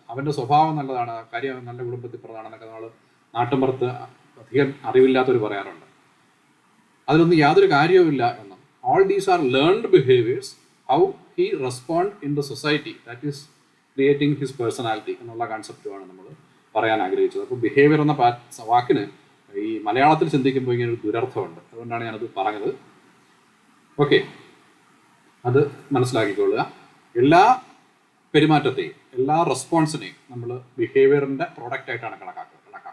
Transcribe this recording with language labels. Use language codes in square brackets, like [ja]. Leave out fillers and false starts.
[ml] അവൻ്റെ സ്വഭാവം നല്ലതാണ്, കാര്യം നല്ല കുടുംബത്തിൽ പ്രധാനമെന്നൊക്കെ നമ്മൾ നാട്ടിൻപുറത്ത് അധികം അറിവില്ലാത്തവർ പറയാറുണ്ട്. അതിലൊന്നും യാതൊരു കാര്യവുമില്ല എന്നും. [en] All these are learned behaviors, how he respond in the society, that is creating his personality [ml] എന്നുള്ള കൺസെപ്റ്റുമാണ് നമ്മൾ പറയാൻ ആഗ്രഹിച്ചത്. അപ്പോൾ ബിഹേവിയർ എന്ന വാക്കിന് ഈ മലയാളത്തിൽ ചിന്തിക്കുമ്പോൾ ഇങ്ങനെ ഒരു ദുരർത്ഥമുണ്ട്, അതുകൊണ്ടാണ് ഞാനത് പറഞ്ഞത്. ഓക്കെ, അത് മനസ്സിലാക്കിക്കൊള്ളുക. എല്ലാ പെരുമാറ്റത്തെയും എല്ലാ റെസ്പോൺസിനെയും നമ്മൾ ബിഹേവിയറിൻ്റെ പ്രോഡക്റ്റായിട്ടാണ് കണക്കാക്കുന്നത്.